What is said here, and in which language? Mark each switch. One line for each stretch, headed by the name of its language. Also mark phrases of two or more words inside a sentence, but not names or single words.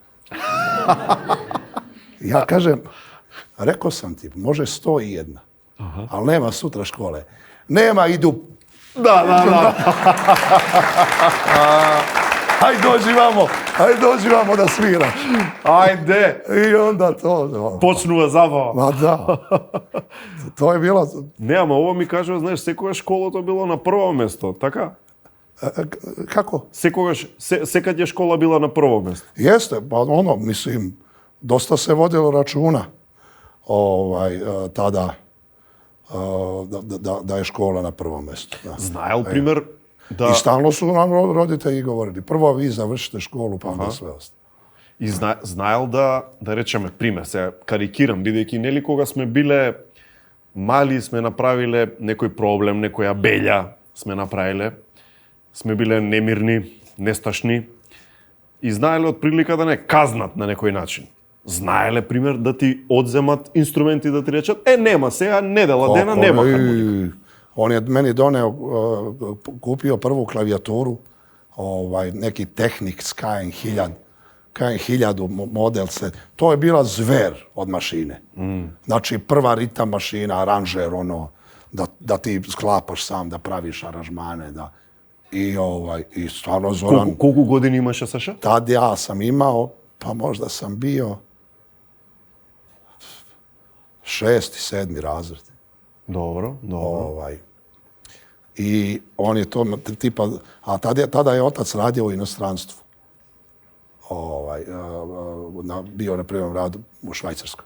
Serbian: Ja kažem, rekao sam ti, može 101, ali nema sutra škole. Nema, idu. Da. Hajde dođi vamo da sviraš. Ajde. I onda to.
Macedonian: Почнува забава.
Serbian: Ma da. To je bilo...
Macedonian: Не, ама ова ми кажува, знаеш, секогаш школото било на прво место, така?
Serbian: Kako? Секад je škola bila na prvo mesto. Jeste, pa ono, mislim, dosta se vodilo računa tada da je škola na prvom mjestu. Da.
Macedonian: Знаел, пример, да...
Serbian: I stalno su nam roditelji govorili, prvo vi završite školu, pa onda sve ostalo.
Macedonian: И знаел да речеме, пример, се карикирам, бидејќи нели кога сме биле мали, сме направиле некој проблем, некоја белја сме направиле, сме биле немирни, несташни и знаеле од прилика да не казнат на некој начин. Знаеле, пример, да ти одземат инструменти да ти речат, нема сега, недела дена, нема хармоника.
Serbian: On je meni doneo, kupio prvu klavijaturu, neki Technic KN1000 model se. To je bila zver od mašine. Znači, prva ritam mašina, aranžer, da ti sklapaš sam, da praviš aranžmane, da... I stvarno Zoran...
Macedonian: Колку години имаше, Саша?
Serbian: Tad ja sam imao, pa možda sam bio 6. i 7. razred. Dobro. I on je to tipa... A tada je otac radio u inostranstvu. Bio na prvom radu u Švajcarskoj.